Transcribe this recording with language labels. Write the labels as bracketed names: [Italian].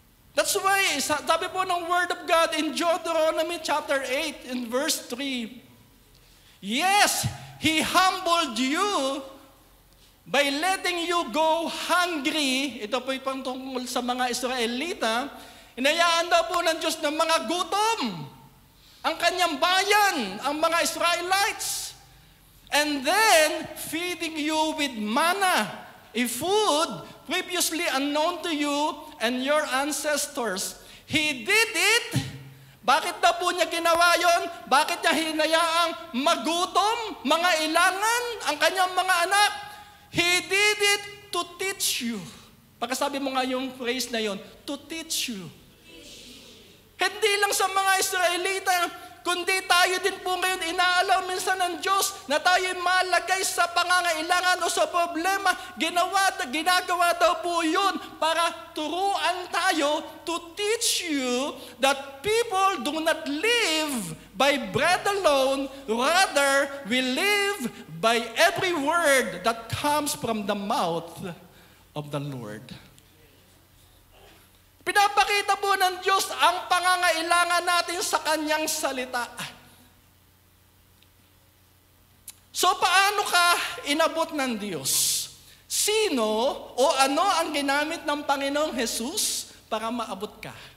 [English] That's why, [Filipino] sabi po ng [English] Word of God in Deuteronomy chapter 8 in verse 3, yes, He humbled you by letting you go hungry. [Filipino] Ito po yung tungkol sa mga Israelita. Inayaan daw po ng Diyos ng mga gutom ang kanyang bayan, ang mga Israelites. [English] And then, feeding you with manna, a food previously unknown to you and your ancestors. He did it. [Filipino] Bakit na po niya ginawa yon? Bakit niya hinayaang magutom, mga ilangan, ang kanyang mga anak? [English] He did it to teach you. [Filipino] Pagkasabi mo nga yung phrase na yon, [English] to teach you. [Filipino] Hindi lang sa mga Israelita, kundi tayo din po ngayon inaalaw minsan ng Diyos na tayo malagay sa pangangailangan o sa problema. Ginagawa daw po yun para turuan tayo [English] to teach you that people do not live by bread alone, rather we live by every word that comes from the mouth of the Lord. [Filipino] Pinapakita po ng Diyos ang pangangailangan natin sa Kanyang salita. So paano ka inabot ng Diyos? Sino o ano ang ginamit ng Panginoong Jesus para maabot ka?